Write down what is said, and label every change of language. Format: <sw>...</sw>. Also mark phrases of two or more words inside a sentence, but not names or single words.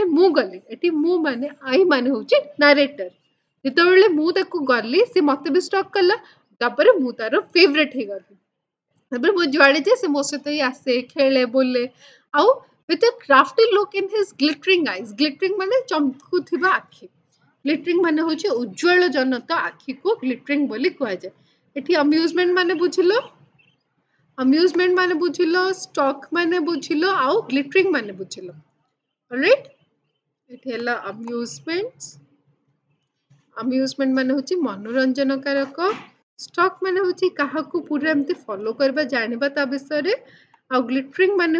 <or>ମୁଁ ଗଲି ଏଠି ମୁଁ ମାନେ ଆଇ ମାନେ ହଉଛି ନାରେଟର ଯେତେବେଳେ ମୁଁ ତାକୁ ଗଲି ସେ ମତେ ବି ଷ୍ଟକ୍ କଲା ତାପରେ ମୁଁ ତାର ଫେଭରେଟ ହେଇଗଲି ତାପରେ ମୁଁ ଯୁଆଡେ ଯାଏ ସେ ମୋ ସହିତ ହିଁ ଆସେ ଖେଳେ ବୋଲେ ଆଉ</or> <en>with a crafty look in his glittering eyes</en> <or>glittering ମାନେ ଚମକୁଥିବା ଆଖି glittering ମାନେ ହଉଛି ଉଜ୍ଜ୍ୱଳ ଜନତ ଆଖିକୁ glittering ବୋଲି କୁହାଯାଏ ଏଠି amusement ମାନେ ବୁଝିଲ ଷ୍ଟକ୍ ମାନେ ବୁଝିଲ ଆଉ glittering ମାନେ ବୁଝିଲ alright ଏଠି ହେଲା amusement ମାନେ ହଉଛି ମନୋରଞ୍ଜନକାରକ ଷ୍ଟକ୍ ମାନେ ହଉଛି କାହାକୁ ପୁରା ଏମିତି ଫଲୋ କରିବା ଜାଣିବା ତା ବିଷୟରେ ଆଉ ଗ୍ଲିଟରିଂ ମାନେ</or>